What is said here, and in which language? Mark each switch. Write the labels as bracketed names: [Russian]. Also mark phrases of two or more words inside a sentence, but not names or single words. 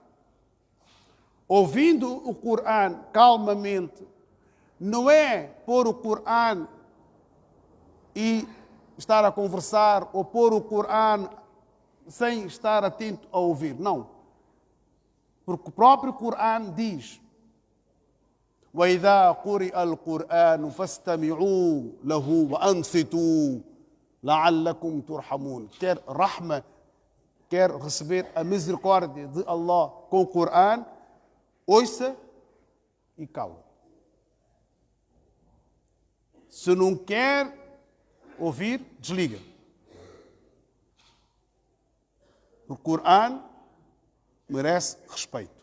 [Portuguese] Ouvindo o Corão calmamente, não é pôr o Corão e estar a conversar, ou pôr o Corão sem estar atento a ouvir. Não. Porque o próprio Corão diz: [Arabic] وَإِذَا قُرِئَ الْقُرْآنُ فَاسْتَمِعُوا لَهُ وَأَنصِتُوا لَعَلَّكُمْ تُرْحَمُونَ. [Portuguese] Quer rahma, quer receber a misericórdia de Allah com o Corão, ouça e cala. Se não quer ouvir, desliga. O Corão merece respeito.